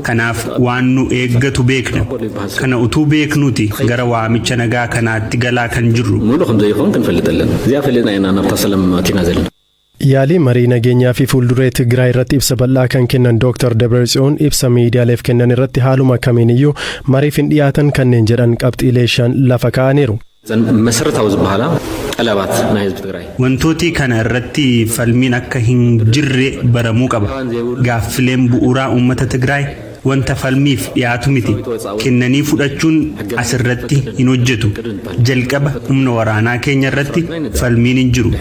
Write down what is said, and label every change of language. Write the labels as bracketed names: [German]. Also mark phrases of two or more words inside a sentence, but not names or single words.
[Oromo] Kanaaf waan nu eeggatu beekna. Kana utuu beeknuti gara waamicha nagaa kanaatti galaa kan jirru. Yaalii marii nageenyaa fi fuulduree Tigraay irratti ibsa bal'aa kan kennan Dr. Dabratsiyoon ibsa miidiyaaleef kennan irratti haaluma kamiiniyyuu mariif hin dhiyaatan kanneen jedhan qabxiilee 5 lafa kaa'aniiru. [Tigrinya] መሰረታዊ ዝበሃላ ቀለባት ናይ ህዝብ ትግራይ [Oromo] wantooti kana irratti falmiin akka hin jirre baramuu qaba. Gaaffileen bu'uuraa uummata Tigraay wanta falmiif dhiyaatu miti. Kennanii fudhachuun asirratti hin hojjetu. Jalqaba humna waraanaa keenya irratti falmiin hin jiru.